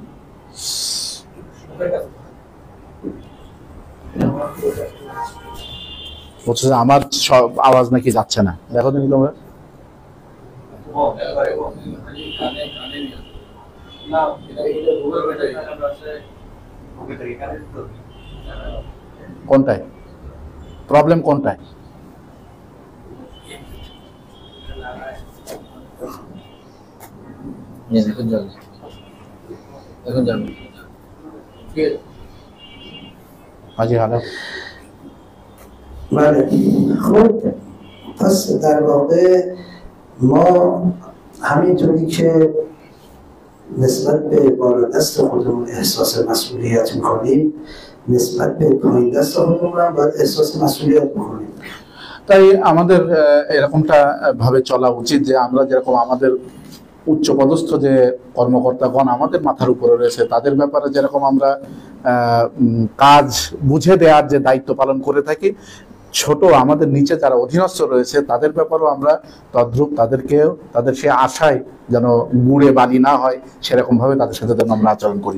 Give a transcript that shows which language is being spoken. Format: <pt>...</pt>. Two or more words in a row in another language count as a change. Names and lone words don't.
<bn>বলছে যে আমার সব আওয়াজ নাকি যাচ্ছে না, দেখো তুমি তোমরা। কোনটায় প্রবলেম, কোনটায়?</bn> <fa>حاجی حالا بله. خب پس در واقع ما همینطوری که نسبت به بالادست خودمون احساس مسئولیت میکنیم، نسبت به پایین دست خودمون هم باید احساس مسئولیت بکنیم.</fa> <bn>তাই আমাদের এরকমটা ভাবে চলা উচিত যে আমরা যেরকম আমাদের উচ্চপদস্থ যে কর্মকর্তাগণ আমাদের মাথার উপরে রয়েছে তাদের ব্যাপারে যেরকম আমরা কাজ বুঝে দেওয়ার যে দায়িত্ব পালন করে থাকি, ছোট আমাদের নিচে যারা অধীনস্থ রয়েছে তাদের ব্যাপারেও আমরা তদ্রূপ তাদের সে আশায় যেন গুড়ে বালি না হয় সেরকম ভাবে তাদের সাথে যেন আমরা আচরণ করি।</bn>